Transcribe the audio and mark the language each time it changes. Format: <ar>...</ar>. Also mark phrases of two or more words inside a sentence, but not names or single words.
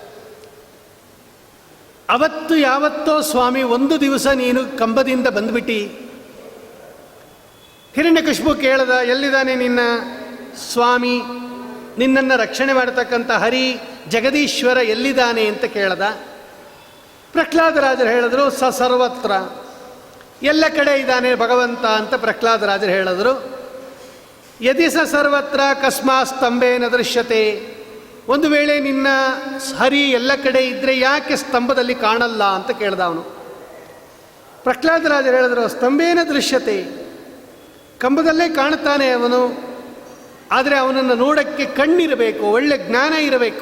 <kn>ಅವತ್ತು ಯಾವತ್ತೋ ಸ್ವಾಮಿ ಒಂದು ದಿವಸ ನೀನು ಕಂಬದಿಂದ ಬಂದುಬಿಟ್ಟು ಹಿರಣ್ಯಕಶಿಪು ಕೇಳ್ದ, ಎಲ್ಲಿದ್ದಾನೆ ನಿನ್ನ ಸ್ವಾಮಿ, ನಿನ್ನನ್ನು ರಕ್ಷಣೆ ಮಾಡತಕ್ಕಂಥ ಹರಿ ಜಗದೀಶ್ವರ ಎಲ್ಲಿದ್ದಾನೆ ಅಂತ ಕೇಳ್ದ. ಪ್ರಹ್ಲಾದರಾಜರು ಹೇಳಿದ್ರು, ಸರ್ವತ್ರ, ಎಲ್ಲ ಕಡೆ ಇದ್ದಾನೆ ಭಗವಂತ ಅಂತ ಪ್ರಹ್ಲಾದರಾಜರು ಹೇಳಿದ್ರು.</kn> <sa>ಯದಿ ಸರ್ವತ್ರ ಕಸ್ಮಾತ್ ಸ್ತಂಭೇನ ದೃಶ್ಯತೆ.</sa> <kn>ಒಂದು ವೇಳೆ ನಿನ್ನ ಹರಿ ಎಲ್ಲ ಕಡೆ ಇದ್ದರೆ ಯಾಕೆ ಸ್ತಂಭದಲ್ಲಿ ಕಾಣಲ್ಲ ಅಂತ ಕೇಳ್ದ ಅವನು. ಪ್ರಹ್ಲಾದರಾಜರು ಹೇಳಿದ್ರು,</kn> <sa>ಸ್ತಂಭೇನ ದೃಶ್ಯತೆ,</sa> <kn>ಕಂಬದಲ್ಲೇ ಕಾಣುತ್ತಾನೆ ಅವನು, ಆದರೆ ಅವನನ್ನು ನೋಡೋಕ್ಕೆ ಕಣ್ಣಿರಬೇಕು, ಒಳ್ಳೆ ಜ್ಞಾನ ಇರಬೇಕು.</kn>